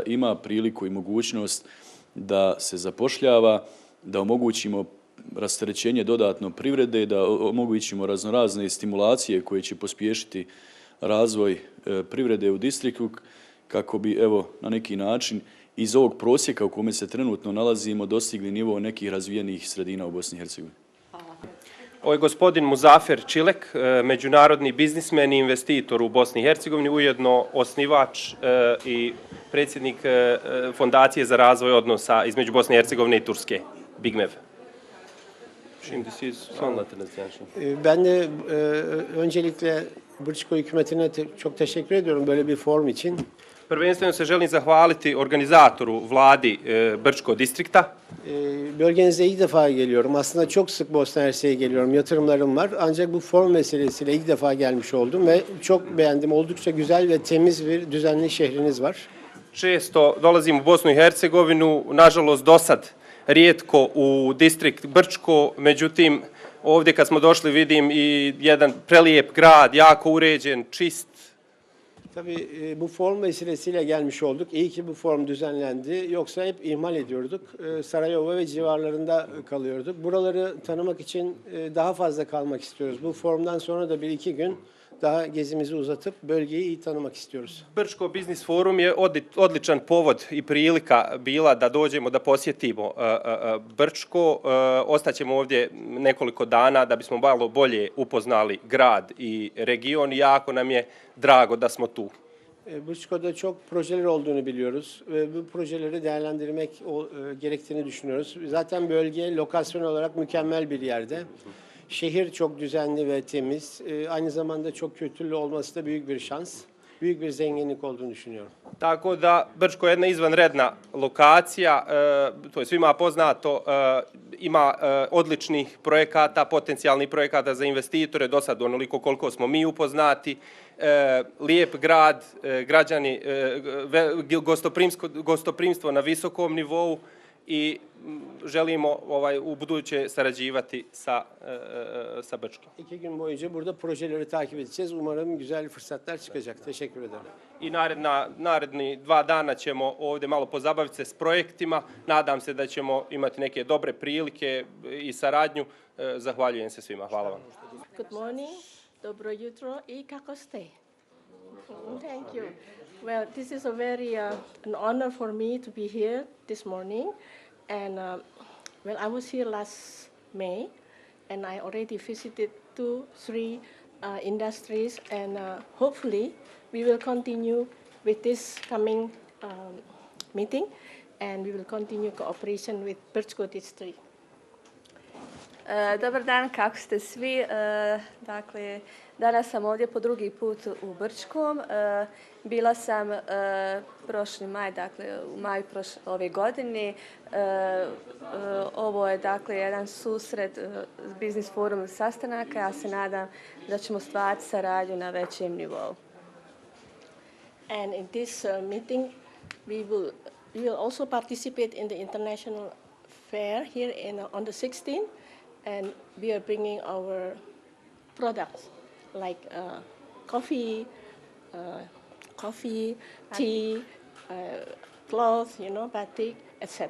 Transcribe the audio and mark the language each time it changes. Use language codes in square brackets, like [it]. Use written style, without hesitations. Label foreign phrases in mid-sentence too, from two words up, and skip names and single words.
[bs] ima priliku i mogućnost da se zapošljava, da omogućimo rasterećenje dodatno privrede, da omogućimo raznorazne stimulacije koje će pospješiti razvoj privrede u distriktu kako bi evo na neki način iz ovog prosjeka u kome se trenutno nalazimo dostigli nivo nekih razvijenih sredina u Bosni i Hercegovini. Ovo je gospodin Muzafer Čilek, međunarodni biznismen i investitor u Bosni i Hercegovini, ujedno osnivač i predsjednik Fondacije za razvoj odnosa između Bosne i Hercegovine i Turske, BIGMEV. [tr] Şimdi siz anlatınız yani. Ben de öncelikle Brčko hükümetine çok teşekkür ediyorum böyle bir forum için. [bs] Prvenstveno se želim zahvaliti organizatoru vladi Brčko distrikta. [tr] Bölgenize ilk defa geliyorum. Aslında çok sık Bosna Hersek'e geliyorum. Yatırımlarım var. Ancak bu forum meselesiyle ilk defa gelmiş oldum ve çok beğendim. Oldukça güzel ve temiz bir düzenli şehriniz var. [bs] Često dolazim u Bosnu i Hercegovinu, nažalost dosad rijetko u distrikt Brčko, međutim ovdje kad smo došli vidim i jedan prelijep grad, jako uređen, čist. [tr] Tabii bu forum vesilesiyle gelmiş olduk. İyi ki bu forum düzenlendi. Yoksa hep ihmal ediyorduk. Sarajevo ve civarlarında kalıyorduk. Buraları tanımak için daha fazla kalmak istiyoruz. Bu forumdan sonra da bir iki gün daha gezimizi uzatıp bölgeyi iyi tanımak istiyoruz. [bs] Brčko biznis forum je odličan povod i prilika bila da dođemo da posjetimo Brčko. Ostaćemo ovdje nekoliko dana da bismo malo bolje upoznali grad i region. Jako nam je drago da smo tu. [tr] Brčko'da çok projeler olduğunu biliyoruz ve bu projeleri değerlendirmek gerektiğini düşünüyoruz. Zaten bölge lokasyon olarak mükemmel bir yerde. Şehir çok düzenli ve temiz. Aynı zamanda çok kültürlü olması da büyük bir şans. Büyük bir zenginlik olduğunu düşünüyorum. [bs] Tako da Brčko je jedna izvanredna lokacija, to je svima poznato, ima odličnih projekata, potencijalnih projekata za investitore, do sad onoliko koliko smo mi upoznati, lijep grad, građani, gostoprimstvo na visokom nivou i želimo u buduće sarađivati sa Brčkom. [tr] 2 gün boyunca burada projeleri takip edeceğiz. Umarım güzel fırsatlar çıkacak. Teşekkür ederim. [bs] I naredni 2 dana ćemo ovdje malo pozabaviti se s projektima. Nadam se da ćemo imati neke dobre prilike i saradnju. Zahvaljujem se svima. Hvala vam. [en] Good morning, [bs] dobro jutro i kako ste? [en] Thank you. Well, this is a very an honor for me to be here this morning. And well, I was here last May, and I already visited 2-3 industries, and hopefully we will continue with this coming meeting, and we will continue cooperation with Brčko district. [bs] Dobar dan, kako ste svi? Dakle, danas sam ovdje po drugi put u Brčkom. Bila sam prošli maj, dakle u maju ove godine. Ovo je dakle jedan susret Biznis forum sastanaka. Ja se nadam da ćemo stvarati saradnju na većem nivou. [en] And in this meeting, we will also participate in the international fair here on the 16th, and we are bringing our products like coffee, tea, clothes, batik, etc.